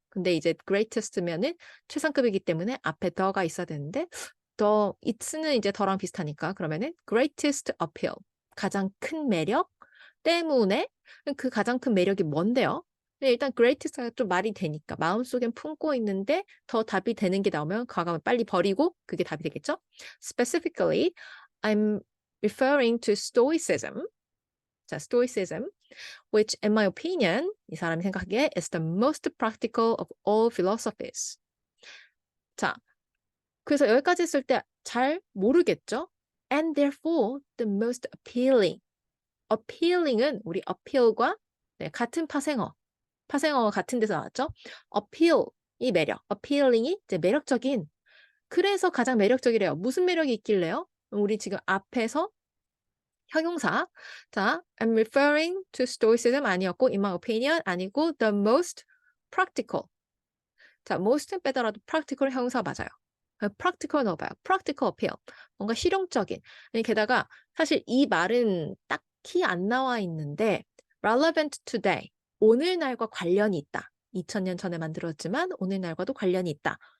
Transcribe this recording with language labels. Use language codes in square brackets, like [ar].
[ko] 근데 이제 greatest면은 최상급이기 때문에 앞에 더가 있어야 되는데 더 it's는 이제 더랑 비슷하니까 그러면은 greatest appeal 가장 큰 매력 때문에 그 가장 큰 매력이 뭔데요? 일단 greatest가 좀 말이 되니까 마음속엔 품고 있는데 더 답이 되는 게 나오면 과감히 빨리 버리고 그게 답이 되겠죠? [en] Specifically, I'm referring to stoicism. 자, stoicism. which in my opinion, [ko] 이 사람이 생각하기에 [en] is the most practical of all philosophies. [ko] 자, 그래서 여기까지 했을 때 잘 모르겠죠? [en] And therefore the most appealing. [ko] appealing은 우리 appeal과 네, 같은 파생어가 같은 데서 나왔죠? appeal이 매력, appealing이 이제 매력적인. 그래서 가장 매력적이래요. 무슨 매력이 있길래요? 우리 지금 앞에서 형용사. [en] 자, I'm referring to stoicism 아니었고, in my opinion 아니고, the most practical. [ko] 자, most는 빼더라도 practical 형용사 맞아요. practical 넣어봐요. practical appeal. 뭔가 실용적인. 게다가 사실 이 말은 딱히 안 나와 있는데, [en] relevant today. [ko] 오늘날과 관련이 있다. 2000년 전에 만들었지만 오늘날과도 관련이 있다.